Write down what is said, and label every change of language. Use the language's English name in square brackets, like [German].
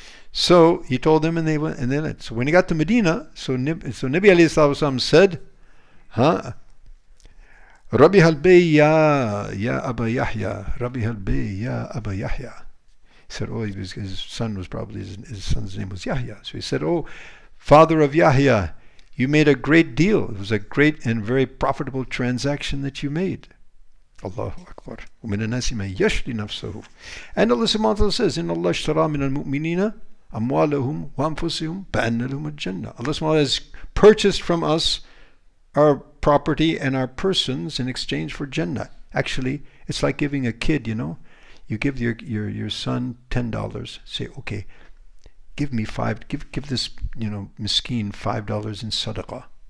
[English] So he told them, and they went, and then so when he got to Medina, so Nabi alayhi salatu said, [Arabic] Rabi halbay ya Aba Yahya, [English] Rabi halbay ya Aba Yahya. He said, his son was probably, his son's name was Yahya. So he said, oh, father of Yahya, you made a great deal. It was a great and very profitable transaction that you made. [Arabic] Allahu Akbar. وَمِنَ النَّاسِ مَنْ يَشْرِي نَفْسَهُ. [English] And Allah subhanahu wa ta'ala says, [Arabic] إِنَّ اللَّهَ اشْتَرَى مِنَ الْمُؤْمِنِينَ أَمْوَالَهُمْ وَأَنفُسِهِمْ بِأَنَّ لَهُمُ الْجَنَّةِ. [English] Allah subhanahu wa ta'ala has purchased from us our property and our persons in exchange for Jannah. Actually, it's like giving a kid, you give your son $10. Say, okay, give me give this miskeen $5 in sadaqah.